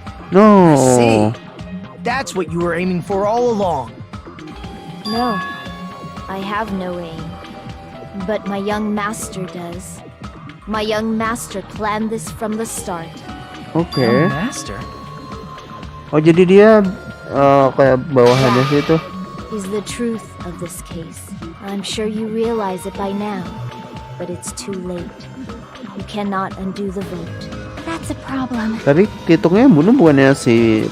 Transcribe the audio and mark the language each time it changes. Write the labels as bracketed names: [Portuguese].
[English] No. See? That's what you were aiming for all along. No, I have no aim. But my young master does. My young master planned this from the start. Oke. Your master? [Indonesian] Oh jadi dia kayak bawahannya sih itu. [English] Is the truth of this case. I'm sure you realize it by now, but it's too late. You cannot undo the vote. That's a problem. [Indonesian] Tapi hitungnya yang bunuh bukannya si